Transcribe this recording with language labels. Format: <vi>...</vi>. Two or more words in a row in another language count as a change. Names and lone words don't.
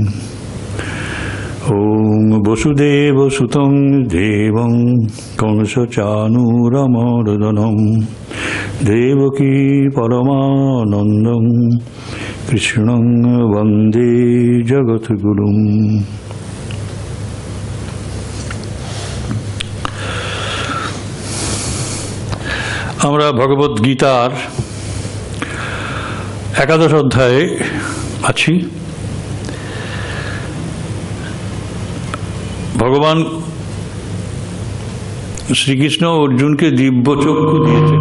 <sa>ओम वसुदेवसुतं देवं कंसचानूरमर्दनं देवकी परमानन्दं कृष्णं वन्दे जगद्गुरुम्।</sa> <bn>আমরা ভগবদ গীতার একাদশ অধ্যায়ে আছি। ভগবান শ্রীকৃষ্ণ অর্জুনকে দিব্যচক্ষু দিয়েছেন।</bn>